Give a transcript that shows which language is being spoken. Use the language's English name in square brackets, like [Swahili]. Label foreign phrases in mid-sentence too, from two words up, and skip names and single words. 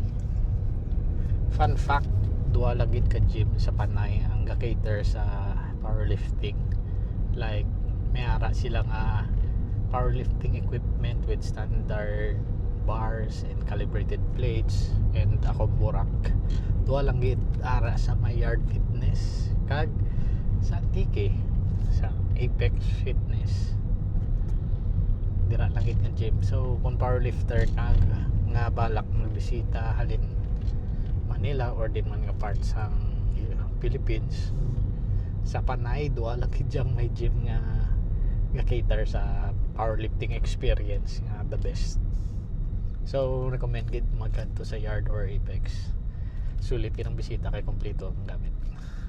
[English] Fun fact, [Hiligaynon] duwa lagid ka gym sa Panay ang ga-cater sa powerlifting. [English] Like, [Hiligaynon] may ara sila nga [English] powerlifting equipment with standard bars and calibrated plates and ako burak. [Hiligaynon] Duwa lang gid ara sa my Yard Fitness kag sa Tike sa Apex Fitness. Dira lang gid nga gym. So kung powerlifter ka nga balak magbisita halin Manila or din man nga part sang Philippines, sa Panay duwa lang gid jang may gym nga cater sa [English] powerlifting experience [Hiligaynon] nga [English] the best. [Hiligaynon] So recommend gid magkanto sa Yard or Apex. Sulit kinang bisita kay kompleto ang gamit.